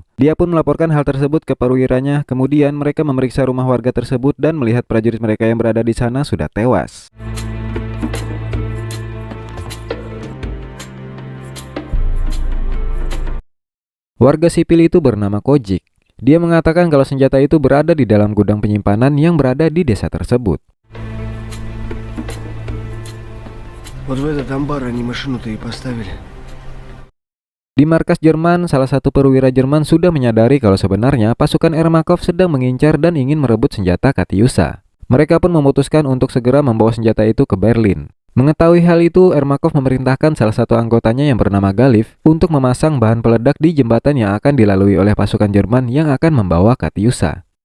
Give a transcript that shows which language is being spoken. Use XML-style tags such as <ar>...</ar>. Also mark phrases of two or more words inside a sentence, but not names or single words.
<id>Dia pun melaporkan hal tersebut ke perwiranya. Kemudian mereka memeriksa rumah warga tersebut dan melihat prajurit mereka yang berada di sana sudah tewas. Warga sipil itu bernama Kojik. Dia mengatakan kalau senjata itu berada di dalam gudang penyimpanan yang berada di desa tersebut.</id> <ru>Вот в этот амбар они машину-то и поставили.</ru> <id>Di markas Jerman, salah satu perwira Jerman sudah menyadari kalau sebenarnya pasukan Ermakov sedang mengincar dan ingin merebut senjata Katyusha. Mereka pun memutuskan untuk segera membawa senjata itu ke Berlin. Mengetahui hal itu, Ermakov memerintahkan salah satu anggotanya yang bernama Galif untuk memasang bahan peledak di jembatan yang akan dilalui oleh pasukan Jerman yang akan membawa Katyusha.</id>